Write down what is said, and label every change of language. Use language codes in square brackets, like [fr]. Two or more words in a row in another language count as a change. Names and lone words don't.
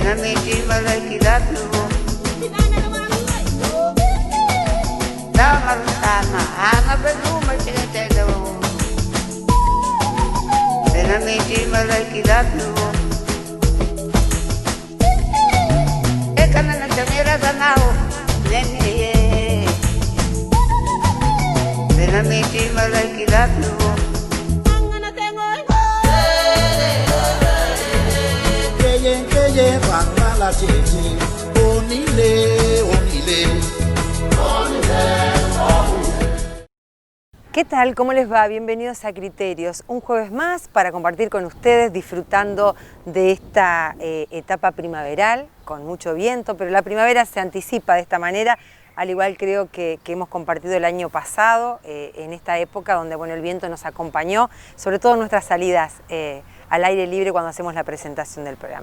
[es] miti malakidatu Damar tama Hanga beluma tinatelo Miti malakidatu Ekana na tamira danao Nene Miti malakidatu ¿Qué tal? ¿Cómo les va? Bienvenidos a Criterios. Un jueves más para compartir con ustedes, disfrutando de esta etapa primaveral, con mucho viento, pero la primavera se anticipa de esta manera, al igual creo que hemos compartido el año pasado, en esta época donde bueno, el viento nos acompañó, sobre todo en nuestras salidas al aire libre cuando hacemos la presentación del programa.